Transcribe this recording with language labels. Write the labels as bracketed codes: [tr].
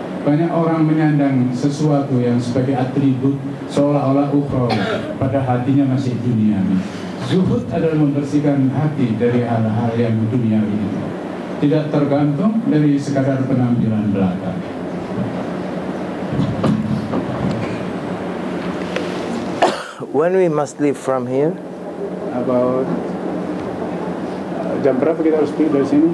[id] Banyak orang menyandang sesuatu yang sebagai atribut seolah-olah ukhrawi, pada hatinya masih duniawi. Zuhud adalah membersihkan hati dari hal-hal yang duniawi itu, tidak tergantung dari sekadar penampilan belaka. [en] When we must leave from here? [id] About jam berapa kita harus pergi dari sini?